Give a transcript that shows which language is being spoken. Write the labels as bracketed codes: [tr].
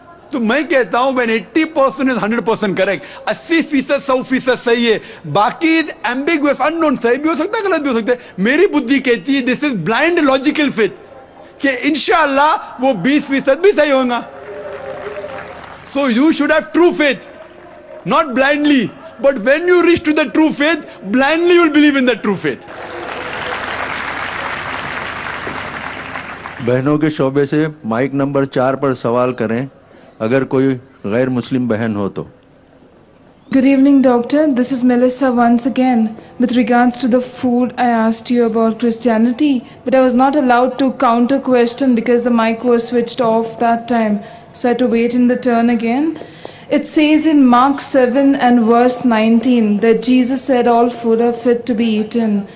[ur] تو میں کہتا ہوں [en] when 80% is 100% [ur] کریکٹ, 80% 100% صحیح ہے, باقی [en] ambiguous, unknown, [ur] صحیح بھی ہو سکتا ہے, غلط بھی ہو سکتا ہے. میری بدھی کہتی ہے [en] this is blind logical faith [ur] کہ انشاءاللہ وہ 20% بھی صحیح ہوگا. [en] So you should have true faith, not blindly. But when you reach to the true faith, blindly you will believe in the true faith. [ur] بہنوں کے شعبے سے مائک نمبر 4 پر سوال کریں اگر کوئی غیر مسلم بہن ہو تو. [en] Good evening, doctor. This is Melissa once again. With regards to the food, I asked you about Christianity, but I was not allowed to counter question because the mic was switched off that time. So I had to wait in the turn again. It says in Mark 7 and verse 19 that Jesus said all food are fit to be eaten.